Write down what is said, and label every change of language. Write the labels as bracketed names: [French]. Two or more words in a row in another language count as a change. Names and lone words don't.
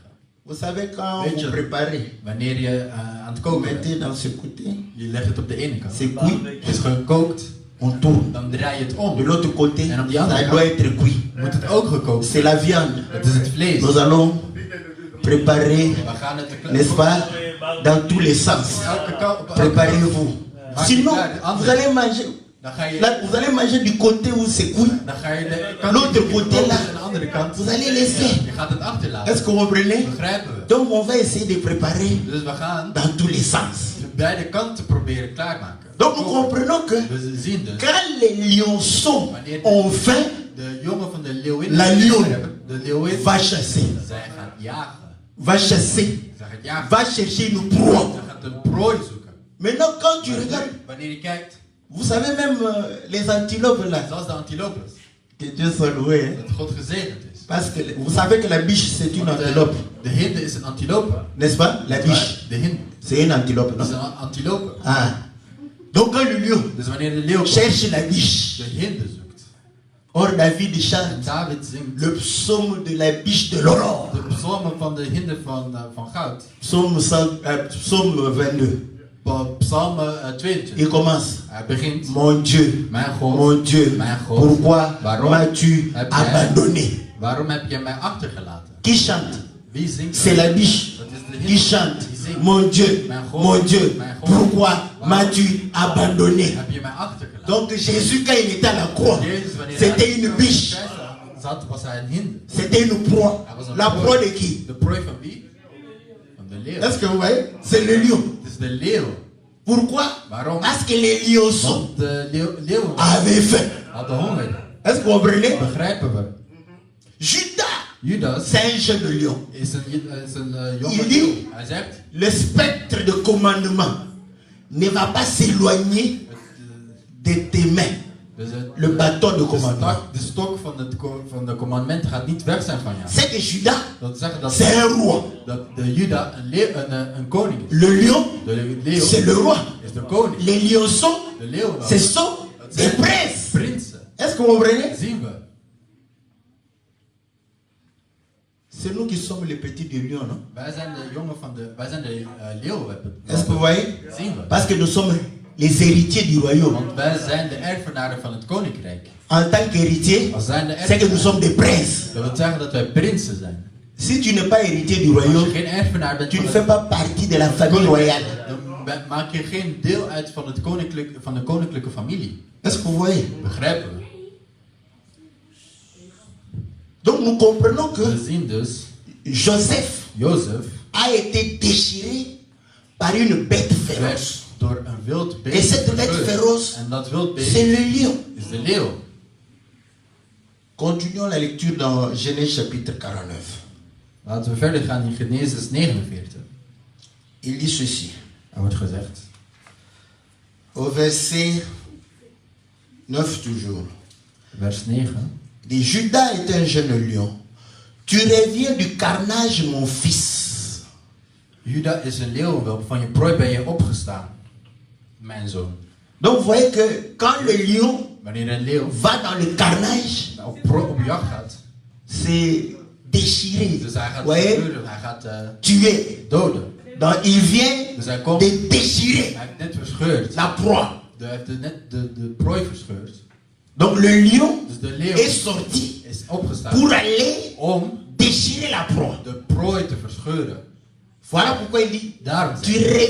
[French] Vous savez, quand [Dutch] Weet je, [French] vous préparez, [Dutch] wanneer je aan het [French] vous [Dutch] koken bent, [French] mettez dans ce côté, [Dutch] je legt het op de ene kant. [French] c'est cuit, [Dutch] Het is gekookt, [French] on tourne. [Dutch] dan draai je het [French] De [Dutch] om. [French] l'autre côté, [Dutch] En op die andere [French] ça doit [Dutch] kant [French] être cuit. [Dutch] moet het ook gekookt [French] C'est [Dutch] worden. [French] la viande. [Dutch] Het is het vlees. [French] Nous allons préparer, [Dutch] We gaan het [French] n'est-ce pas, dans tous les sens. [Dutch] elke kant. [French] Préparez-vous. Sinon, vous allez manger. [Dutch] Dan ga je, [French] Là, vous allez manger du côté où c'est cuit. [Dutch] dan ga je de kant [French] L'autre [Dutch] die [French] côté [Dutch] gekookt [French] là, [Dutch] is en de andere kant. [French] vous allez laisser. [Dutch] Je gaat het achterlaten. [French] Est-ce que vous comprenez? [Dutch] Begrijpen we? [French] Donc, on va essayer de préparer [Dutch] Dus we gaan [French] dans tous les sens. [Dutch] de beide kanten proberen klaarmaken. [French] Donc, nous comprenons que [Dutch] We zien dus, [French] quand les lionceaux ont faim, [Dutch] de jongen van de leeuwin, [French] La lion. [Dutch] de leeuwin, [French] va chasser. [Dutch] zij gaat jagen. [French] Va chasser. [Dutch] Zij gaat jagen. [French] Va chercher une proie. [Dutch] Zij gaat een prooi zoeken. [French] Maintenant, quand tu regardes, [Dutch] Wanneer je kijkt, [French] vous savez même les antilopes là, [Dutch] zoals de antilopes, [French] que Dieu soit loué, hein? [Dutch] dat God gezegend is. [French] Parce que vous savez que la biche c'est une [Dutch] Want [French] antilope, [Dutch] de hinde is een antilope. [French] n'est-ce pas? La biche, [Dutch] De hinde [French] c'est une antilope, [Dutch] is [French] non? [Dutch] een antilope. [French] Ah. Donc quand le lion [Dutch] Dus wanneer de leeuw [French] cherche la biche, [Dutch] de hinde zoekt, [French] or David [Dutch] en [French] chante [Dutch] David zingt [French] le psaume de la biche de l'aurore, [Dutch] de psalmen van de hinde van goud. [French] psaume 22. [Dutch] Psalm 22. [French] Il commence. [Dutch] Hij begint, [French] Mon Dieu, [Dutch] mijn God, [French] mon Dieu, [Dutch] mijn God, [French] pourquoi [Dutch] waarom [French] m'as-tu [Dutch] heb jij- [French] abandonné? [Dutch] waarom heb je mij achtergelaten? [French] Qui chante? [Dutch] Wie zingt? [French] C'est la biche [Dutch] Dat is de [French] qui [Dutch] hinde. [French] chante. [Dutch] Die zingt. [French] Mon Dieu, [Dutch] Mijn God, [French] mon Dieu, [Dutch] mijn God, [French] pourquoi [Dutch] waarom [French] m'as-tu abandonné? [Dutch] Heb je mij achtergelaten? [French] Donc Jésus, quand il était à la croix, [Dutch] Jezus, wanneer [French] c'était [Dutch] hij [French] une [Dutch] op de [French] biche. [Dutch] kruis zat, was hij een hinde. [French] C'était une proie. [Dutch] Hij was een [French] La proie de qui? [Dutch] De prooi van wie? Van de leeuw. [French] Est-ce que vous voyez? C'est le lion. [Dutch] Het is de leeuw. [French] Pourquoi? [Dutch] Waarom? [French] Parce que les lionceaux [Dutch] Want de leeuwen [French] avaient faim. [Dutch] hadden honger. [French] Est-ce que vous comprenez? [Dutch] Begrijpen we? [French] Judas, [Dutch] Judas [French] c'est un jeune lion. [Dutch] is een jonge [French] Il [Dutch] leeuw. [French] dit, [Dutch] Hij zegt, [French] le spectre de commandement ne va pas s'éloigner de tes mains. [Dutch] dus [French] Le bâton de commandement. [Dutch] de stok van de commandement gaat niet weg zijn van jou. [French] C'est que Judas, [Dutch] Dat wil zeggen dat, [French] c'est un roi. [Dutch] dat de Juda een koning is. [French] Le lion, [Dutch] De leeuw [French] c'est le roi. [Dutch] is de koning. [French] Les lionceaux, [Dutch] De leeuw wel. [French] ce sont [Dutch] Dat [French] des [Dutch] zijn [French] princes. [Dutch] prinsen. [French] Est-ce que vous comprenez? [Dutch] Zien we. [French] C'est nous qui sommes les petits du lion, non? [Dutch] Wij zijn de jongen van de... Wij zijn de leeuw. [French] Est-ce que vous voyez? [Dutch] Zien we. [French] Parce que nous sommes les héritiers du royaume. [Dutch] Want wij zijn de erfenaren van het koninkrijk. [French] En tant qu'héritier, [Dutch] Als zijn de [French] c'est que nous [Dutch] erfenaren. [French] sommes des princes. [Dutch] Dat wil zeggen dat wij prinsen zijn. [French] Si tu n'es pas héritier du [Dutch] Als je [French] royaume, [Dutch] geen erfenaar bent [French] tu [Dutch] van [French] ne [Dutch] het [French] fais pas partie de la famille royale. [Dutch] dan maak je geen deel uit van, van de koninklijke familie. [French] Est-ce que vous voyez? [Dutch] Begrijpen we? [French] Donc nous comprenons que [Dutch] We zien dus, [French] Joseph [Dutch] Jozef [French] a été déchiré par une bête féroce. [Dutch] werd door een wild [French] Et [Dutch] beest [French] cette bête [Dutch] verscheurd. [French] féroce, [Dutch] En dat wild beest [French] c'est le lion. [Dutch] is de leeuw. [French] Continuons la lecture dans Genèse chapitre 49. [Dutch] Laten we verder gaan in Genesis 49. [French] Il dit ceci, [Dutch] Er wordt gezegd, [French] au verset 9 toujours. [Dutch] vers 9. [French] Dit, Judas est un jeune lion. Tu reviens du carnage, mon fils. [Dutch] Juda is een leeuw, van je prooi ben je opgestaan, mijn zoon. [French] Donc vous voyez que quand le lion [Dutch] Wanneer een leeuw [French] va dans le carnage, [Dutch] op jacht gaat, [French] c'est déchiré. [Dutch] dus hij gaat [French] Vous voyez? [Dutch] verscheurden, hij gaat [French] Tuer. [Dutch] doden. [French] Donc il vient [Dutch] Dus hij komt, [French] de déchirer [Dutch] hij heeft net verscheurd. [French] la proie. [Dutch] Hij heeft net de prooi verscheurd. [French] Donc le lion [Dutch] Dus de leeuw [French] est sorti [Dutch] is opgestaan [French] pour aller [Dutch] om [French] déchirer la proie. [Dutch] de prooi te verscheuren. [French] Voilà pourquoi il dit, [Dutch] Daarom [French] tu [Dutch] zegt hij,